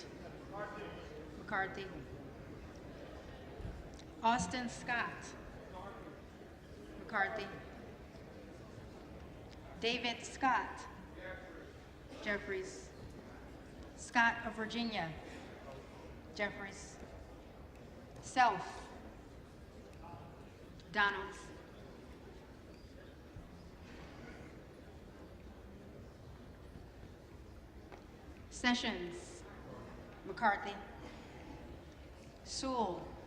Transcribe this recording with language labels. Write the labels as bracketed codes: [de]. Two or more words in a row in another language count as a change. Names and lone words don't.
[en] McCarthy. Austin Scott. McCarthy. David Scott. Jeffries. Scott of Virginia. Jeffries. Self. Donalds. Sessions. McCarthy. Sewell.